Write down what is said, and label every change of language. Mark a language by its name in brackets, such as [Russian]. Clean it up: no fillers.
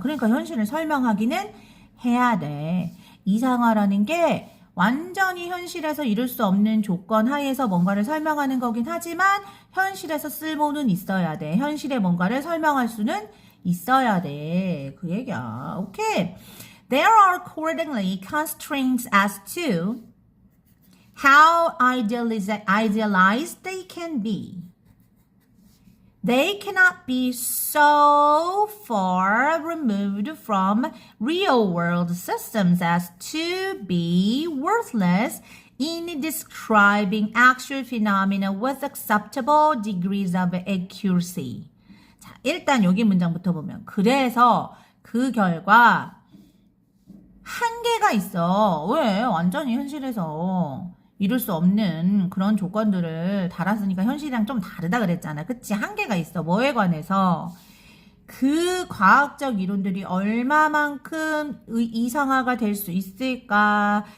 [Korean] 그러니까 현실을 설명하기는 해야 돼. 이상화라는 게 완전히 현실에서 이룰 수 없는 조건 하에서 뭔가를 설명하는 거긴 하지만 현실에서 쓸모는 있어야 돼. 현실에 뭔가를 설명할 수는 있어야 돼. 그 얘기야. 오케이. [English] There are accordingly constraints as to how idealized they can be. They cannot be so far removed from real-world systems as to be worthless in describing actual phenomena with acceptable degrees of accuracy. [Korean] 자, 일단 여기 문장부터 보면 그래서 그 결과 한계가 있어. 왜? 완전히 현실에서 이룰 수 없는 그런 조건들을 달았으니까 현실이랑 좀 다르다 그랬잖아. 그치? 한계가 있어. 뭐에 관해서? 그 과학적 이론들이 얼마만큼 이상화가 될 수 있을까?